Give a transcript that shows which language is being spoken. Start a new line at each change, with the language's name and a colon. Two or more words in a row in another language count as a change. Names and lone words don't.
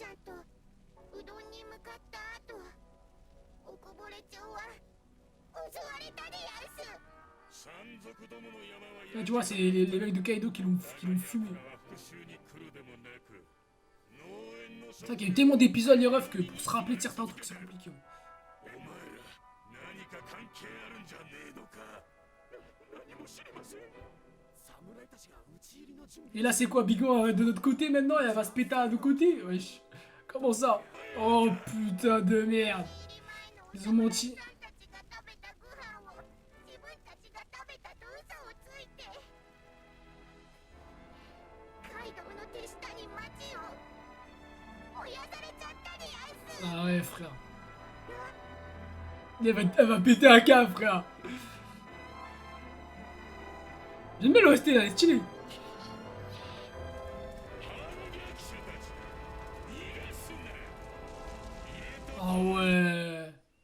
French: Là, tu vois, c'est les mecs de Kaido qui l'ont fumé. C'est vrai qu'il y a eu tellement d'épisodes, les refs, que pour se rappeler de certains trucs, c'est compliqué.
Japanese: 係あるんじゃねえのか。何も知りません。侍たちが討ち入りの準備。
French: Et là, c'est quoi, Big Mom de notre côté maintenant et elle va se péter à nos côtés? Wesh. Comment ça? Oh putain de merde. Ils ont menti.
Japanese: カイドウの手下に町を燃やされちゃったでやんす。
French: Ah ouais, frère. Elle va péter un câble, frère. J'aime bien l'OST là, elle est stylée. Ah ouais.